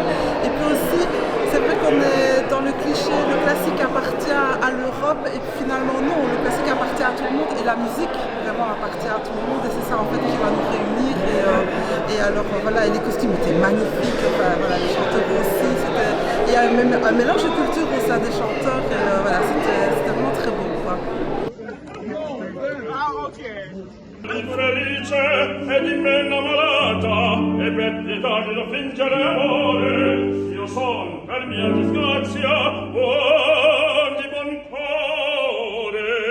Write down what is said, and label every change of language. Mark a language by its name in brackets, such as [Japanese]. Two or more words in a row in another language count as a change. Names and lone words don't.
[French] Et puis aussi, c'est vrai qu'on est dans le cliché, le classique appartient à l'Europe et puis finalement non, le classique appartient à tout le monde et la musique vraiment appartient à tout le monde et c'est ça en fait qui va nous réunir. Et alors voilà, et les costumes étaient magnifiques, enfin, voilà, les chanteurs aussi, il y a même un mélange de culture au sein des chanteurs et voilà, c'était vraiment très beau quoi. [Italian] Infelice e di me innamorata e per pietà di non fingere amore io son per mia disgrazia buon di buon cuore.